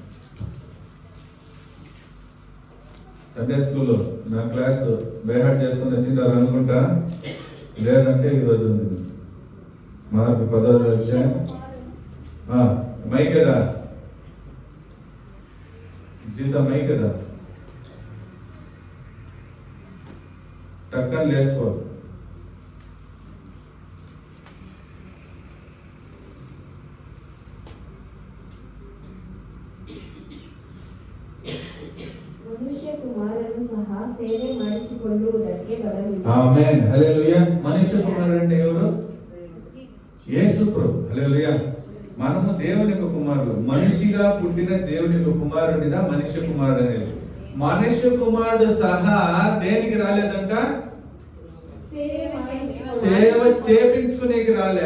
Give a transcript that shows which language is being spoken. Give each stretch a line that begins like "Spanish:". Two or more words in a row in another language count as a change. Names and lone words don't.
Telugu: సండే స్కూల్లో నా క్లాస్ బైహార్ట్ చేసుకుని వచ్చిండారు అనుకుంటా, లేదంటే ఈరోజు ఉంది. మార్కు 10:45 మైక్ కదా జీత, మైక్ కదా టక్కని లేసుకో.
Kannada: ಮನುಷ್ಯ ಕುಮಾರನು ಸಹ ಸೇವೆ ಮಾಡಿಸಿಕೊಳ್ಳುವುದಕ್ಕೆ ಬರಲಿಲ್ಲ. ಆಮೆನ್. ಹಲ್ಲೆಲೂಯಾ.
Telugu: ಮನುಷ್ಯ కుమారుడు అంటే ఎవరు? యేసు ప్రభు. హల్లెలూయా. మనము దేవుని యొక్క కుమారుడు, మనిషిగా పుట్టిన దేవుని యొక్క కుమారుడిగా మనుష్య కుమారుడు అనేది. మనుష్య కుమారుడు సహా దేనికి రాలేదంట? సేవ చేపించుకునేకి రాలే.